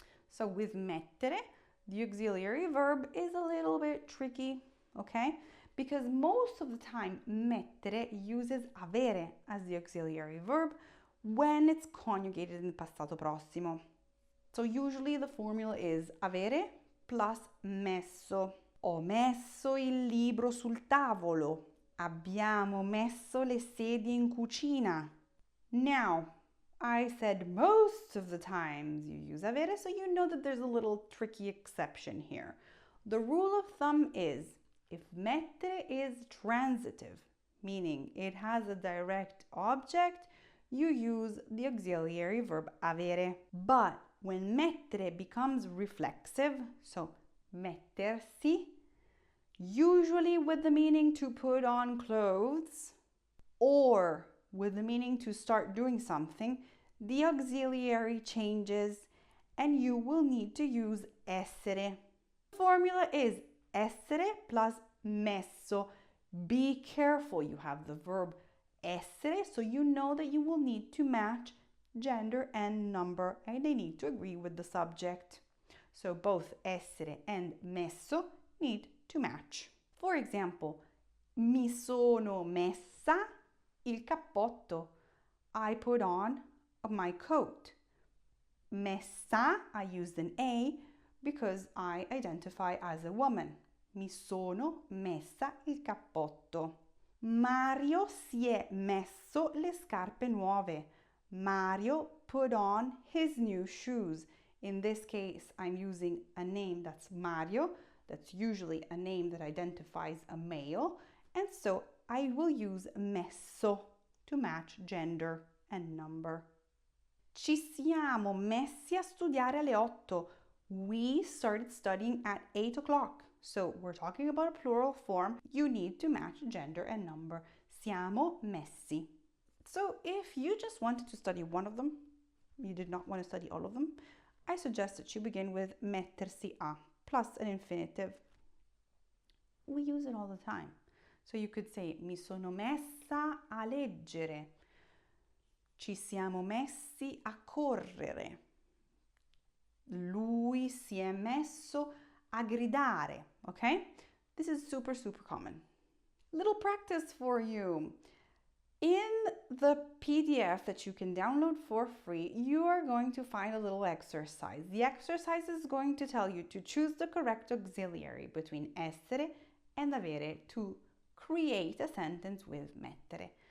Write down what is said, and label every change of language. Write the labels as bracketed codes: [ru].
[en] So with mettere, the auxiliary verb is a little bit tricky, okay? Because most of the time, mettere uses avere as the auxiliary verb when it's conjugated in the passato prossimo. So usually the formula is avere plus messo. [it] Ho messo il libro sul tavolo. Abbiamo messo le sedie in cucina. [en] Now, I said most of the times you use avere, so you know that there's a little tricky exception here. The rule of thumb is, if mettere is transitive, meaning it has a direct object, you use the auxiliary verb avere. But when mettere becomes reflexive, so mettersi, usually with the meaning to put on clothes or with the meaning to start doing something, the auxiliary changes and you will need to use essere. The formula is essere plus messo. Be careful, you have the verb essere, so you know that you will need to match gender and number, and they need to agree with the subject. So both essere and messo need to match. For example, [it] mi sono messa il cappotto. [en] I put on my coat. Messa, I used an A because I identify as a woman. [it] Mi sono messa il cappotto. Mario si è messo le scarpe nuove. [en] Mario put on his new shoes. In this case, I'm using a name that's Mario. That's usually a name that identifies a male. And so I will use messo to match gender and number. [it] Ci siamo messi a studiare alle 8. [en] We started studying at 8 o'clock. So we're talking about a plural form. You need to match gender and number. [it] Siamo messi. [en] So if you just wanted to study one of them, you did not want to study all of them, I suggest that you begin with mettersi a plus an infinitive. We use it all the time. So you could say [it] mi sono messa a leggere. Ci siamo messi a correre. Lui si è messo a gridare, okay? [en] This is super common. Little practice for you. In the PDF that you can download for free, you are going to find a little exercise. The exercise is going to tell you to choose the correct auxiliary between essere and avere to create a sentence with mettere.